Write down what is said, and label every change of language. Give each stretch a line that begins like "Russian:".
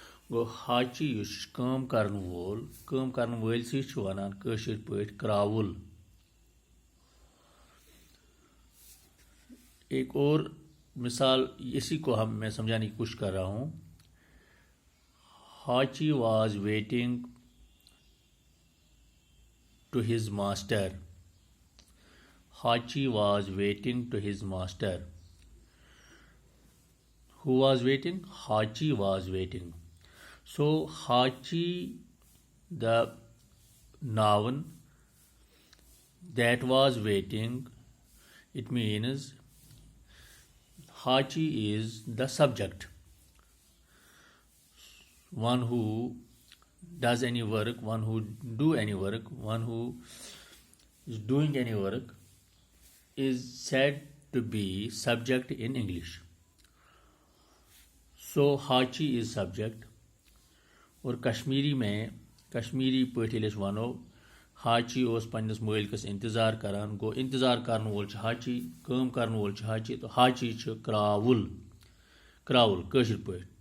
Kashmiri: گو حاجی یس کام کرن وول سی ونان کاشر پٲٹھۍ کراول.
Urdu: ایک اور مثال اسی کو میں سمجھانے کی کوشش کر رہا ہوں.
English: Haji was waiting to his master. Haji was waiting to his master. Who was waiting? Haji was waiting. So Haji, the noun that was waiting, it means Haji is the subject. One who does any work, one who do any work, one who is doing any work is said to be subject in English. So Haji is subject.
Kashmiri: اور کشمیری پٲٹھۍ ییٚلہِ أسۍ وَنو حاجی اوس پنٛنِس مٲلکَس انتظار کران گوٚو انتظار کرن وول چھُ حاجی, کٲم کرن وول چھُ حاجی, تو حاجی چھُ کراول کٲشِر پٲٹھۍ.